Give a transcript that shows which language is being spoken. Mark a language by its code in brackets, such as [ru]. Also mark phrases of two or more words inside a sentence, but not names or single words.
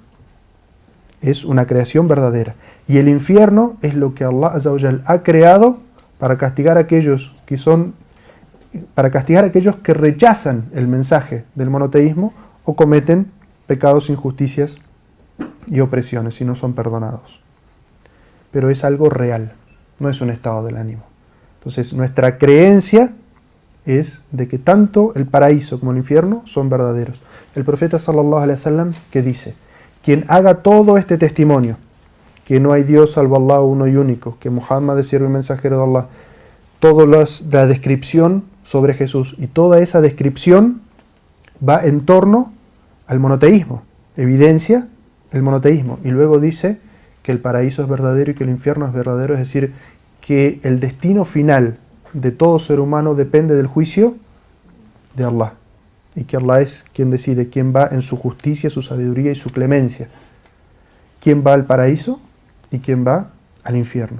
[es] Es una creación verdadera. Y el infierno es lo que Allah [ar] عز وجل [es] ha creado para castigar a aquellos que rechazan el mensaje del monoteísmo o cometen pecados, injusticias y opresiones y no son perdonados. Pero es algo real, no es un estado del ánimo. Entonces nuestra creencia es de que tanto el paraíso como el infierno son verdaderos. El profeta [ar] صلى الله عليه وسلم [es] que dice: quien haga todo este testimonio, que no hay Dios salvo Allah uno y único, que Muhammad es siervo y mensajero de Allah, toda la descripción sobre Jesús y toda esa descripción va en torno al monoteísmo, evidencia el monoteísmo, y luego dice que el paraíso es verdadero y que el infierno es verdadero, es decir, que el destino final de todo ser humano depende del juicio de Allah, y que Allah es quien decide quién va en su justicia, su sabiduría y su clemencia, quién va al paraíso y quién va al infierno.